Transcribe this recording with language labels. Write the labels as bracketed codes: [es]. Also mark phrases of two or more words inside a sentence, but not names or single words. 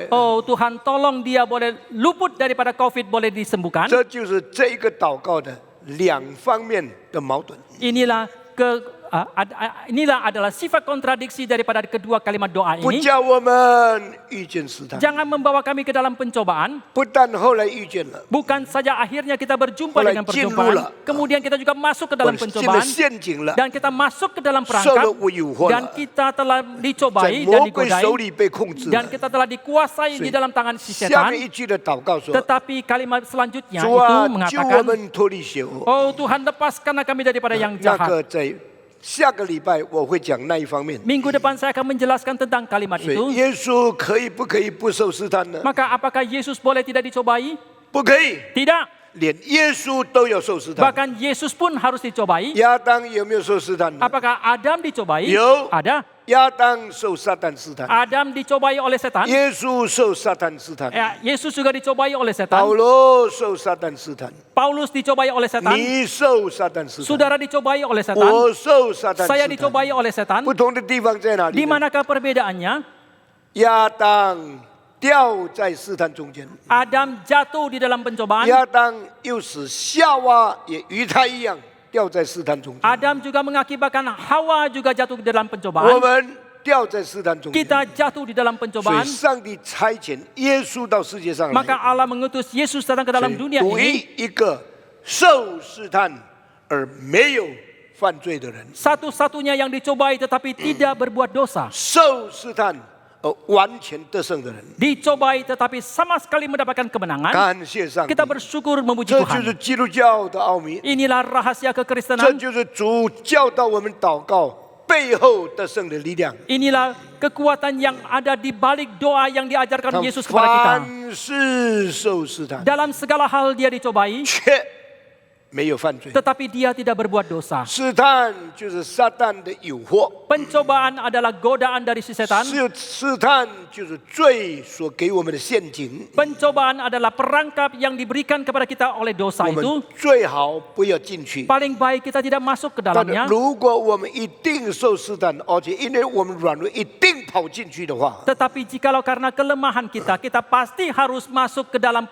[id] Oh Tuhan, tolong dia boleh luput daripada COVID, boleh disembuhkan. [zh] 这就是这个祷告的两方面的矛盾。 [id] Inilah inilah adalah sifat kontradiksi daripada kedua kalimat doa [zh] 不 [id] ini. [zh] 叫我们遇见试探， [id] Jangan membawa kami ke dalam pencobaan. [zh] 不但后来遇见了， [id] Bukan saja akhirnya kita berjumpa Mulai dengan jinrulah. perjumpaan, kemudian kita juga masuk ke dalam [zh] 进了 [id] pencobaan [zh] 陷阱了， [id] dan kita masuk ke dalam [zh] 受 [id] perangkap [zh] 了诱惑 [id] dan [zh] 了， [id] kita telah [zh] 在 [id] dicobai dan [zh] 魔鬼 [id] digodai [zh] 手里被控制 [id] dan [zh] 了。 [id] kita telah dikuasai di dalam tangan si [zh] 下 [id] setan. [zh] 面一句的祷告说 [id] Tetapi kalimat selanjutnya [zh] 主 [id] itu [zh] 啊，救我 [id] mengatakan, [zh] 们脱离邪恶。 [id] oh Tuhan lepaskanlah kami daripada yang [zh] 那 [id] jahat. [zh] 个在下个礼拜我会讲那一方面。 [id] Minggu depan saya akan menjelaskan tentang kalimat [zh] 所 [id] itu. [zh] 以耶稣可以不可以不受试探呢？ [id] Maka apakah Yesus boleh tidak dicobai? [zh] 不可以， [id] Tidak. [zh] 连耶稣都要受试探。 [id] Bahkan Yesus pun harus dicobai. [zh] 亚当有没有受试探呢？ [id] Apakah Adam dicobai? Yo. Ada. [zh] 亚当受撒旦试探， [id] Adam dicobai oleh setan. [zh] 耶稣受撒旦试探， [id] Yesus juga dicobai oleh [zh] 保 [id] setan. [zh] 罗受撒旦试探， [id] Paulus dicobai oleh setan. [zh] 你受撒旦试探， [id] Saudara dicobai oleh setan. [zh] 我受撒旦 [id] Saya [zh] 试探。 [id] dicobai oleh setan. [zh] 不同的地方在哪里 [id] Di [zh] 呢？ [id] manakah perbedaannya? [zh] 亚当掉在试探中间， [id] Adam jatuh di dalam pencobaan. [zh] 亚当又使夏娃也与他一样掉在试探中间。 [id] Adam juga mengakibatkan Hawa juga jatuh di dalam [zh] 我 [id] pencobaan. [zh] 们掉在试探中间， [id] Kita jatuh di dalam [zh] 所以 [id] pencobaan. [zh] 上帝差遣耶稣到世界上 [id] Maka [zh] 来， [id] Allah mengutus Yesus datang ke dalam dunia [zh] 独 [id] ini. [zh] 一个受试探而没有犯罪的人， [id] Satu-satunya yang dicobai tetapi tidak berbuat dosa. [zh] 受试探而完全得胜的人。 [id] Dicobai tetapi sama sekali mendapatkan kemenangan. [zh] 感谢上帝， [id] Kita bersyukur memuji [zh] 这就是 [id] Tuhan. [zh] 基督教的奥秘， [id] Inilah rahasia [zh] 这 [id] kekristenan. [zh] 就是主教导我们祷告背后得胜的力量。 [id] Inilah kekuatan yang ada di balik doa yang diajarkan [zh] 他 [id] Yesus kepada kita. [zh] 凡事受试探， [id] Dalam segala hal dia dicobai, [zh] 却没有犯罪。 [id] tetapi dia tidak berbuat dosa. [zh] 试探就是撒旦的诱惑， [id] Pencobaan adalah godaan dari si setan. [zh] 试探就是罪所给我们的陷阱。 [id] Pencobaan adalah perangkap yang diberikan kepada kita oleh dosa [zh] 我 [id] itu. [zh] 们最好不要进去。 [id] Paling baik kita tidak masuk ke [zh] 但 [id] dalamnya. [zh] 如果我们一定受试探，而且因为我们软弱，一定跑进去的话， [id] Tetapi jikalau karena kelemahan kita, kita pasti harus masuk ke dalam